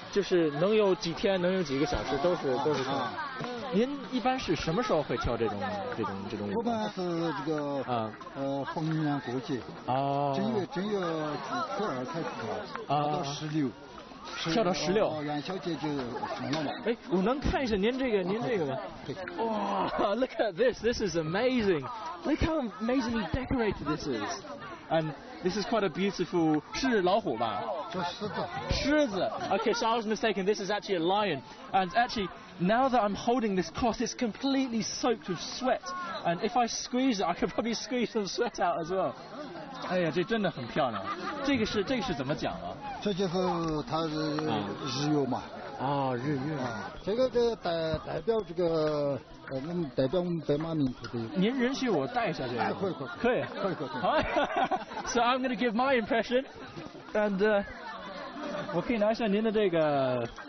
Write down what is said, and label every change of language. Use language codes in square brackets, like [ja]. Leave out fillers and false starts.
[zh] 就是能有几天，能有几个小时，都是这样。您一般是什么时候会跳这种舞？我们是这个逢年过节。正月初2开始跳，到16。跳到16。元宵节就放了嘛。哎，我能看一下您这个吗？ [en] 哇 ，Look at this! This is amazing! Look how amazingly decorated this is. And this is quite a beautiful. [zh] 是老虎吧？这狮子。狮子。 [en] Okay, so I was mistaken. This is actually a lion. And actually, now that I'm holding this cloth, it's completely soaked with sweat. And if I squeeze it, I could probably squeeze some sweat out as well. [zh] 哎呀，这真的很漂亮。这个是怎么讲啊？这就是它的日月嘛。日月。这个代表这个代表我们白马民族的。您允许我带一下这个？可以。好。 [en] So I'm going to give my impression, and [zh] 我可以拿一下您的这个。